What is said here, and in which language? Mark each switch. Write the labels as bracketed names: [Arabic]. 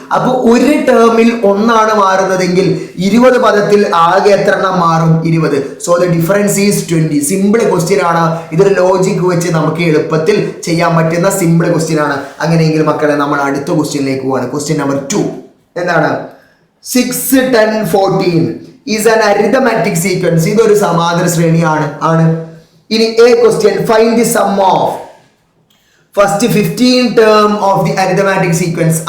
[Malayalam] അപ്പൊ ഒരു ടേമിൽ 1 ആണ് മാറുന്നതെങ്കിൽ 20 പദത്തിൽ ആകെ എത്ര എണ്ണം മാറും? 20. [English] So the difference is 20. [Malayalam] Simple question ആണ്. ഇതൊരു ലോജിക് വെച്ച് നമുക്ക് എളുപ്പത്തിൽ ചെയ്യാൻ പറ്റുന്ന സിമ്പിൾ ക്വസ്റ്റ്യൻ ആണ്. അങ്ങനെയെങ്കിൽ മക്കളെ നമ്മൾ അടുത്ത ക്വസ്റ്റ്യനിലേക്ക് പോവാണ്. ക്വസ്റ്റ്യൻ നമ്പർ 2 എന്താണ്? [English] 6, 10, 14 is an arithmetic sequence. [Malayalam] ഇതൊരു സമാന്തര ശ്രേണിയാണ്. ഇനി [English] a question, find the sum of first 15 term of the arithmetic sequence.